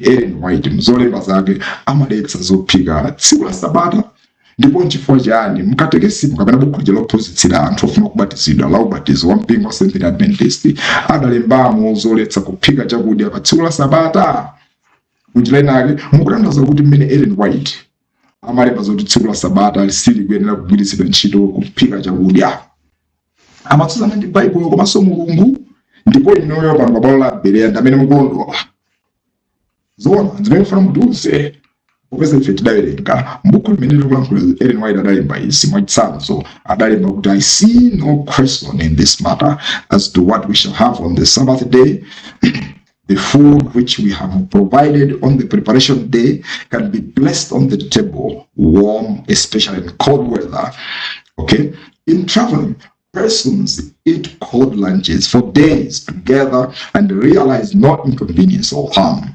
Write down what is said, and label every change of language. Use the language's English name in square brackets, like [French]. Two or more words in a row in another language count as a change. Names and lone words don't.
[Nyanja] Ellen White mzolemba zake amaletsa zophika tsiku la Sabata ndipo chifukwa chani mkatekesimu kapena buku lophunzitsira anthu ofuna kubatizidwa la ubatizo wa mpingo wa Seventh-day Adventist adalembamo zoletsa kuphika chakudya pa tsiku la Sabata kuchilenake mukutanthauza kuti mmene Ellen White amalemba zoti tsiku la Sabata lisili kuyenera kugwiritsidwa ntchito kuphika chakudya amatsutsana ndi Baibulo komanso Mulungu ndipo inoyo pano pabwalo la Berea ndamene mukulondola zona zimene mufuna mutiuze popeza ife tidawerenga mbuku limene likulankhula Ellen White adalemba izi mwachitsanzo adalemba kuti [English] I see no question in this matter as to what we shall have on the Sabbath day. The food which we have provided on the preparation day can be placed on the table warm, especially in cold weather. Okay, in traveling, persons eat cold lunches for days together and realize no inconvenience or harm.